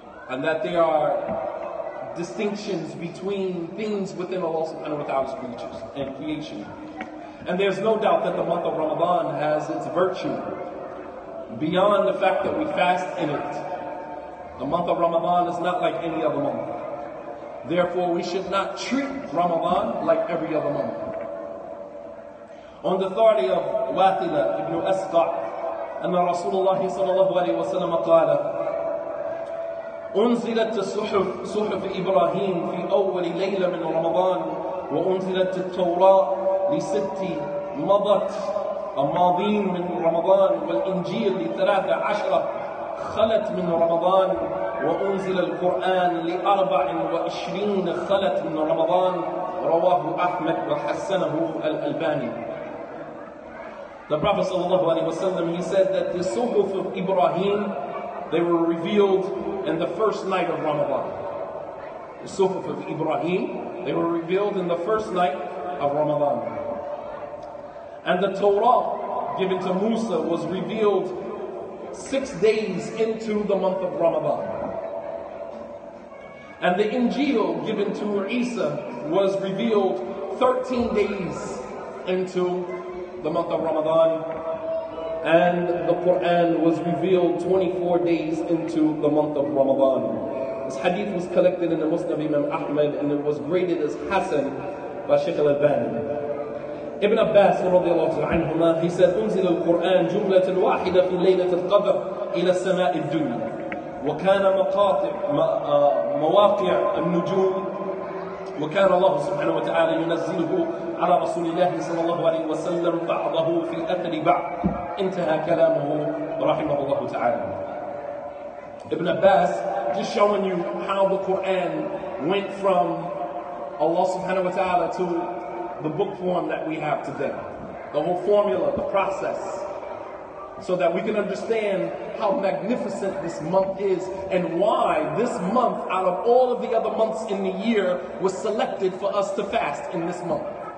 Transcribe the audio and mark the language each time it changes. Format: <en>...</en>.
<en>And that there are distinctions between things within Allah subhanahu wa ta'ala's creatures and creation. And there's no doubt that the month of Ramadan has its virtue. Beyond the fact that we fast in it, the month of Ramadan is not like any other month. Therefore, we should not treat Ramadan like every other month. On the authority of Wathila ibn Asqa',</en> <ar>أن رسول الله صلى الله عليه وسلم قال: أنزلت صحف إبراهيم في أول ليلة من رمضان، وأنزلت التوراة ل6 مضت الماضين من رمضان، والإنجيل ل13 خلت من رمضان، وأنزل القرآن ل24 خلت من رمضان. رواه أحمد وحسنه الألباني.</ar> <en>The Prophet ﷺ, he said that the Suhuf of Ibrahim, they were revealed in the first night of Ramadan. The Suhuf of Ibrahim, they were revealed in the first night of Ramadan. And the Torah given to Musa was revealed 6 days into the month of Ramadan. And the Injil given to Isa was revealed 13 days into the month of Ramadan. And the Quran was revealed 24 days into the month of Ramadan. This hadith was collected in the Musnad Imam Ahmad, and it was graded as Hasan by Shaykh al-Albani. Ibn Abbas radiallahu anhuma, he said,</en> <ar>أنزل القرآن جملة واحدة في ليلة القدر إلى السماء الدنيا، وكان مواقع النجوم وكان الله سبحانه وتعالى ينزله على رسول الله صلى الله عليه وسلم بعضه في أثر بعض. انتهى كلامه رحمه الله تعالى.</ar> <en>Ibn Abbas just showing you how the Quran went from Allah subhanahu wa ta'ala to the book form that we have today. The whole formula, the process, so that we can understand how magnificent this month is and why this month, out of all of the other months in the year, was selected for us to fast in this month.</en>